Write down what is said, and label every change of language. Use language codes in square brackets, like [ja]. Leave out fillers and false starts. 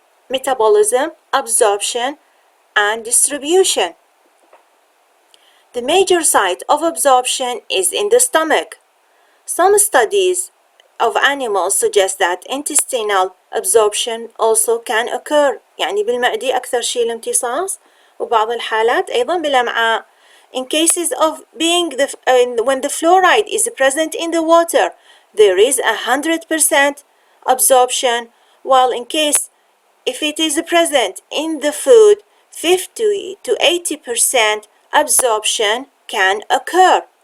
[en] Metabolism, absorption, and distribution. The major site of absorption is in the stomach. Some studies of animals suggest that intestinal absorption also can occur. [ar] يعني بالمعدة أكثر شيء الامتصاص، وبعض الحالات أيضا بالأمعاء. [en] In cases of being when the fluoride is present in the water, there is 100% absorption, while in case if it is present in the food, 50 to 80% absorption can occur.